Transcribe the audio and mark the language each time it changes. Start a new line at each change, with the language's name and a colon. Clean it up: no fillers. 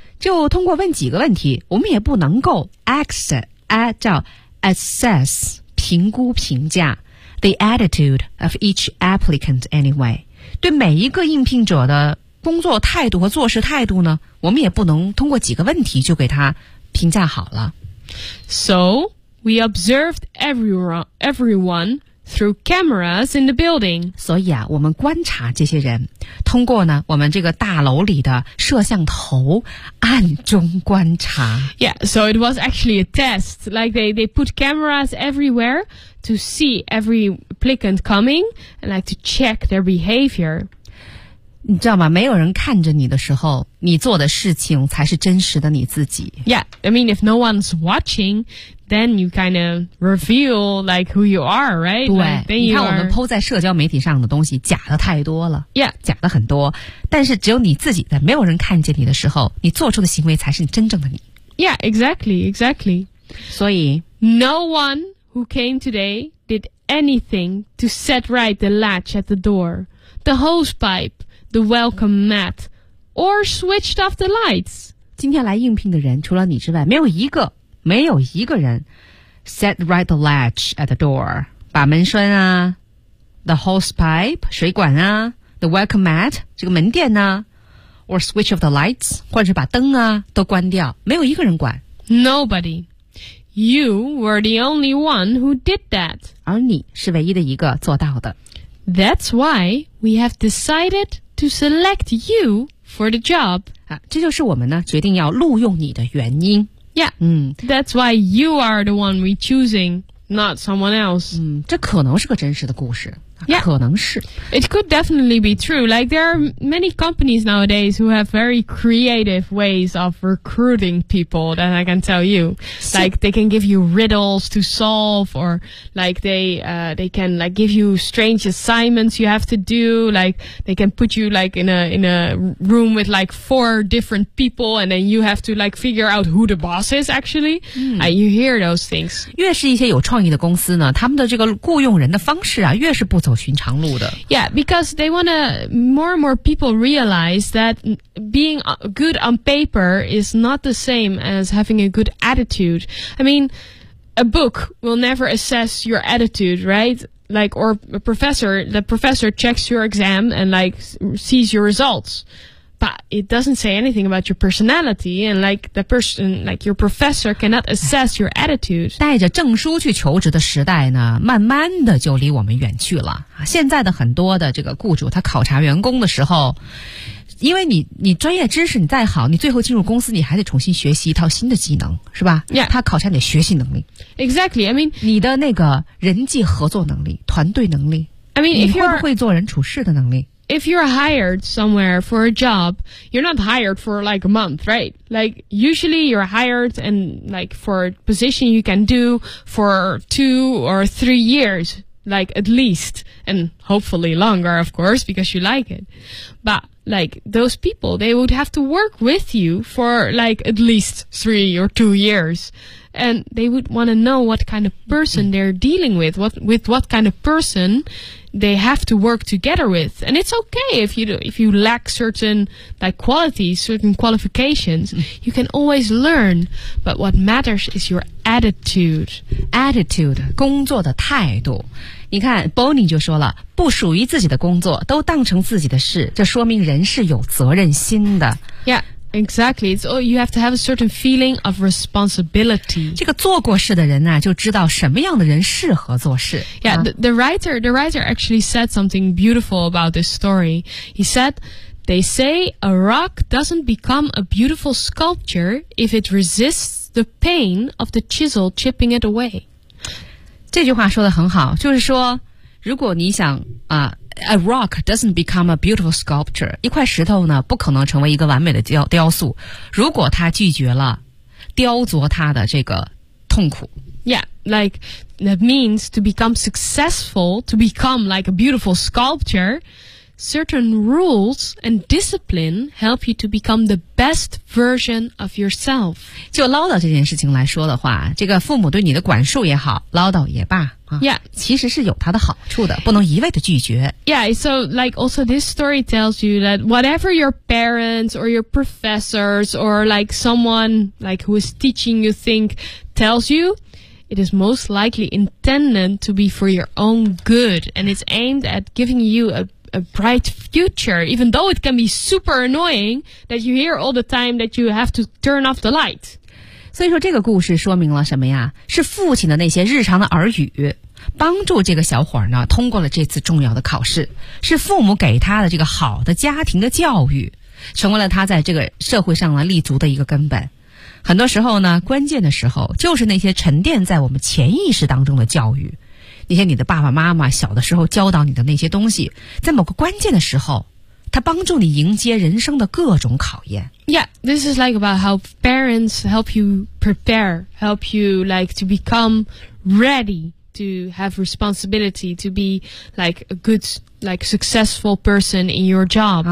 Chinese: 就通过问几个问题，我们也不能够 assess 评估评价
English: the attitude of each applicant anyway.
Chinese: 对每一个应聘者的工作态度和做事态度呢，我们也不能通过几个问题就给他评价好了。
English: So we observed everyone through cameras in the building.
Chinese: 所以啊，我们观察这些人。通过呢，我们这个大楼里的摄像头暗中观察。
English: Yeah, so it was actually a test. Like they put cameras everywhere to see every applicant coming and like to check their behavior.
Chinese: 你知道吗？没有人看着你的时候，你做的事情才是真实的你自己。
English: Yeah, I mean if no one's watching, then you kind of reveal like who you are, right?
Chinese: 对，
English: like, then you
Chinese: 你看我们 po 在社交媒体上的东西假的太多了。
English: Yeah,
Chinese: 假的很多。但是只有你自己在没有人看见你的时候，你做出的行为才是你真正的你。
English: Yeah, exactly, exactly.
Chinese: 所以
English: no one who came today did anything to set right the latch at the door, the hose pipe. The welcome mat, or switched off the lights.
Chinese: 今天来应聘的人除了你之外，没有一个没有一个人。
English: Set right the latch at the door.
Chinese: 把门栓啊
English: The hose pipe,
Chinese: 水管啊
English: The welcome mat,
Chinese: 这个门垫啊
English: Or switch off the lights,
Chinese: 或者是把灯啊都关掉。没有一个人管。
English: Nobody. You were the only one who did that.
Chinese: 而你是唯一的一个做到的。
English: That's why we have decided to select you for the job.
Chinese: 啊，这就是我们呢决定要录用你的原因。
English: Yeah, that's why you are the one we're choosing, not someone else.
Chinese: 这可能是个真实的故事。
English: Yeah.
Chinese: 可能是。
English: It could definitely be true. Like, there are many companies nowadays who have very creative ways of recruiting people that I can tell you. Like, they can give you riddles to solve, or like, they can like, give you strange assignments you have to do. Like, they can put you like, in a room with like, four different people, and then you have to like, figure out who the boss is, actually. You hear those things.
Chinese: 越是一些有创意的公司呢，他们的这个雇佣人的方式啊，越是不走寻常路的。
English: Yeah, because they want to, more and more people realize that being good on paper is not the same as having a good attitude. I mean, a book will never assess your attitude, right? Like, or a professor, the professor checks your exam and like, sees your results. But it doesn't say anything about your personality and like, the person, like your professor cannot assess your attitude.
Chinese: 带着证书去求职的时代呢，慢慢的就离我们远去了。现在的很多的这个雇主，他考察员工的时候，因为你专业知识你再好，你最后进入公司你还得重新学习一套新的技能，是吧？
English: Yeah.
Chinese: 他考察你的学习能力。
English: Exactly, I mean,
Chinese: 你的那个人际合作能力，团队能力。
English: I mean,
Chinese: 你会不会做人处事的能力。
English: If you're hired somewhere for a job, you're not hired for like a month, right? Like, usually you're hired and like for a position you can do for 2 or 3 years, like at least, and hopefully longer, of course, because you like it. But like those people, they would have to work with you for like at least 3 or 2 years. And they would want to know what kind of person they're dealing with, what kind of person they have to work together with. And it's okay if you lack certain like, qualities, certain qualifications, you can always learn. But what matters is your attitude.
Chinese: Attitude, 工作的态度。你看 Bonnie 就说了，不属于自己的工作都当成自己的事，这说明人是有责任心的。
English: Yeah. Exactly. It's all, you have to have a certain feeling of responsibility.
Chinese: 这个做过事的人呢、啊、就知道什么样的人适合做事。
English: Yeah, the writer actually said something beautiful about this story. He said, they say a rock doesn't become a beautiful sculpture if it resists the pain of the chisel chipping it away.
Chinese: 这句话说得很好，就是说如果你想啊
English: A rock doesn't become a beautiful sculpture.
Chinese: 一块石头呢，不可能成为一个完美的雕塑，如果它拒绝了雕琢它的这个痛苦。
English: Yeah, like that means to become successful, to become like a beautiful sculpture, certain rules and discipline help you to become the best version of yourself.
Chinese: 就唠叨这件事情来说的话，这个父母对你的管束也好，唠叨也罢。
English: Yeah,
Chinese: 其实是有它的好处的，不能一味的拒绝。
English: Yeah, so like also this story tells you that whatever your parents or your professors or like someone like who is teaching you think tells you, it is most likely intended to be for your own good and it's aimed at giving you a bright future, even though it can be super annoying that you hear all the time that you have to turn off the light.
Chinese: 所以说这个故事说明了什么呀？是父亲的那些日常的耳语帮助这个小伙呢通过了这次重要的考试，是父母给他的这个好的家庭的教育成为了他在这个社会上呢立足的一个根本。很多时候呢，关键的时候就是那些沉淀在我们潜意识当中的教育，那些你的爸爸妈妈小的时候教导你的那些东西，在某个关键的时候它帮助你迎接人生的各种考验。
English: Yeah, this is like about how parents help you prepare, help you like to become ready to have responsibility, to be like a good, like successful person in your job.